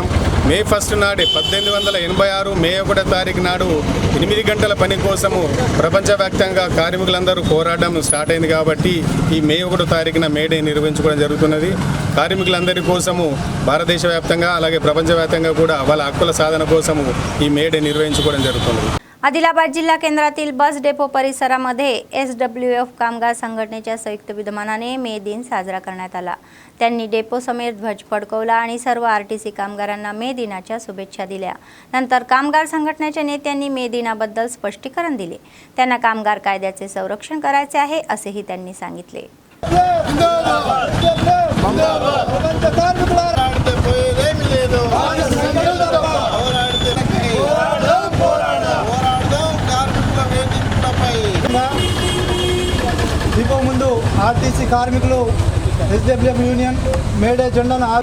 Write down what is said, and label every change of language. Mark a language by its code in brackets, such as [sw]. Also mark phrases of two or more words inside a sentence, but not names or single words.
[te] మే 1 నాడే 1886 మే 1 తారీఖు నాడు 8 గంటల పని కోసము ప్రపంచవ్యాప్తంగా కార్మికులందరూ పోరాటం స్టార్ట్ అయింది కాబట్టి ఈ మే 1 తారీఖున మేడే నిర్వహించుకోవడం జరుగుతున్నది. కార్మికులందరి కోసము భారతదేశ వ్యాప్తంగా అలాగే ప్రపంచవ్యాప్తంగా కూడా వాళ్ళ హక్కుల సాధన కోసము ఈ మేడే निर्वहिंచుకోవడం జరుగుతున్నది. [mr] आदिलाबाद जिल्हा केंद्रातील बस डेपो परिसरामध्ये SWF कामगार संघटनेच्या संयुक्त विद्यमानाने मे दिन साजरा करण्यात आला. त्यांनी डेपो समेत ध्वज फडकवला आणि सर्व RTC कामगारांना मे दिनाच्या शुभेच्छा दिल्या. नंतर कामगार संघटनेच्या नेत्यांनी मे दिनाबद्दल स्पष्टीकरण दिले. त्यांना कामगार कायद्याचे संरक्षण करायचे आहे असेही त्यांनी सांगितले. [te] దీపో ముందు ఆర్టీసీ కార్మికులు SWF యూనియన్ మేడే జెండాను